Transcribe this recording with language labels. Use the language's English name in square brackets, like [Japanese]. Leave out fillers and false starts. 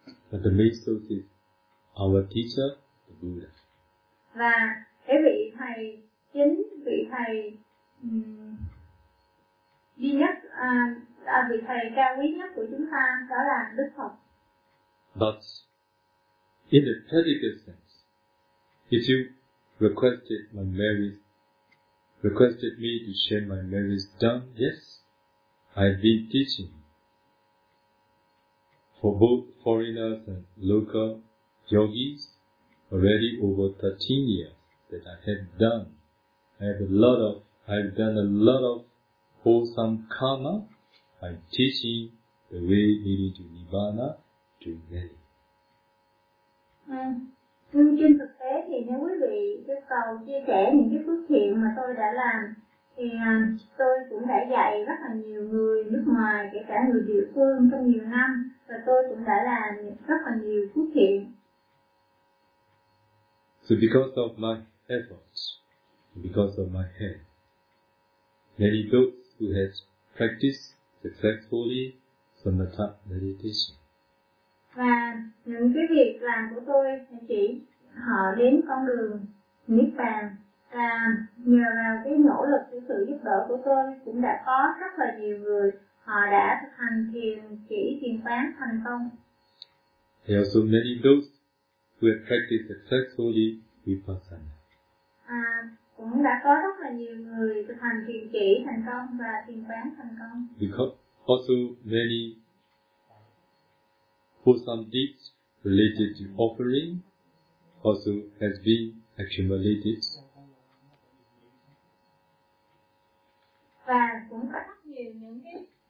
[English] But the main source is our teacher, the Buddha. [Vietnamese] Và cái vị thầy chính, vị thầy duy nhất, vị thầy cao quý nhất của chúng ta đó là Đức Phật. [English] But in a practical sense, if you requested my merits, requested me to share my merits done, yes, I've been teaching for both foreigners and local yogis already over 13 years that I have done. I've done a lot of wholesome karma by teaching the way leading to Nibbana to many. [Vietnamese] Nhưng trên thực tế thì nếu quý vị yêu cầu chia sẻ những cái phước thiện mà tôi đã làm thì tôi cũng đã dạy rất là nhiều người nước ngoài, kể cả người địa phương trong nhiều năm, và tôi cũng đã làm rất là nhiều phước thiện. [English] So because of my efforts, because of my hand, many those who have practiced successfully samatha meditation. [Vietnamese] Và những cái việc làm của tôi thì chỉ họ đến con đường Niết Bàn, và nhờ vào cái nỗ lực của sự giúp đỡ của tôi cũng đã có rất là nhiều người họ đã thực hành thiền chỉ thiền quán thành công. [English] There are so many those who have practiced successfully Vipassana. [Vietnamese] cũng đã có rất là nhiều người thực hành thiền chỉ thành công và thiền quán thành công. [English] Because also many wholesome deeds related to offering also has been accumulated. [Vietnamese] Và cũng có rất nhiều những cái